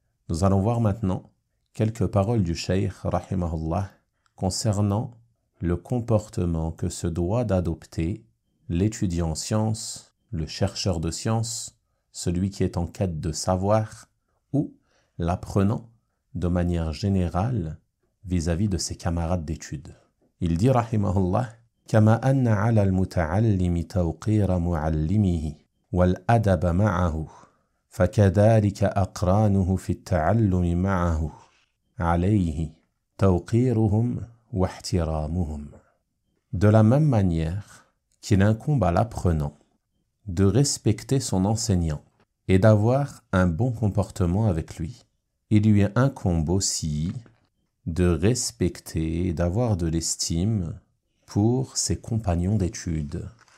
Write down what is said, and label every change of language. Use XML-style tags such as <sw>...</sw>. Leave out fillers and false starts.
<fr>Nous allons voir maintenant quelques paroles du Cheikh rahimahullah concernant le comportement que se doit d'adopter l'étudiant en sciences, le chercheur de sciences, celui qui est en quête de savoir, ou l'apprenant de manière générale vis-à-vis de ses camarades d'études. Il dit rahimahullah:</fr> <ar>كما أن على المتعلم توقير معلمه والأدب معه فكذلك أقرانه في التعلم معه عليه توقيرهم واحترامهم.</ar> <fr>De la même manière qu'il incombe à l'apprenant de respecter son enseignant et d'avoir un bon comportement avec lui, il lui incombe aussi de respecter et d'avoir de l'estime pour ses compagnons d'études,</fr>